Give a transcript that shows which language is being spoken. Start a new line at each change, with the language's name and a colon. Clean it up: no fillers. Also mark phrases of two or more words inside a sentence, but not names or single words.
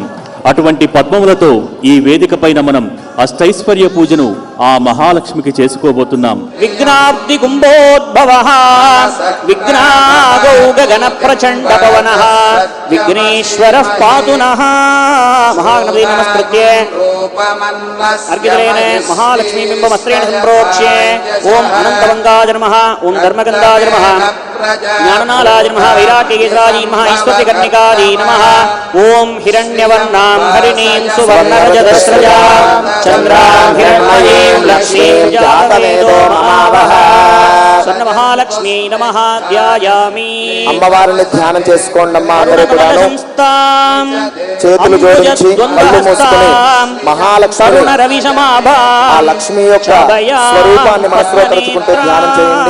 Telugu: అటువంటి పద్మములతో ఈ వేదిక పైన మనం అష్టైశ్వర్య పూజను ఆ మహాలక్ష్మికి చేసుకోబోతున్నాం.
Sanskrit: విఘ్నాబ్ది కుంభోద్భవ విఘ్నాగౌ గగన ప్రచండ పవన విఘ్నేశ్వర పాతు నః. మహాగణపతి నమస్కృత్య अर्घ्यजलेन महालक्ष्मी बिंबमस्त्रेण संप्रोक्ष्य ओम अनंतवंगाय नमः ओम धर्मगंधाय नमः ज्ञाननालाय नमः वैराग्यकेसराय नमः ईश्वरकर्णिकाय नमः ओम हिरण्यवर्णां हरिणीं सुवर्णरजतस्रजां चन्द्रां हिरण्मयीं लक्ष्मीं जातवेदो महावः స్వర్ణ మహాలక్ష్మి నమః ధ్యాయామి.
Telugu: అమ్మవారిని ధ్యానం చేసుకోండి అమ్మా. అందరూ కూడా చేతులు జోడించి కళ్ళు మూసుకొని మహాలక్ష్మి ఆ లక్ష్మి యొక్క స్వరూపాన్ని మనసులో తలుచుకుంటూ ధ్యానం చేయండి.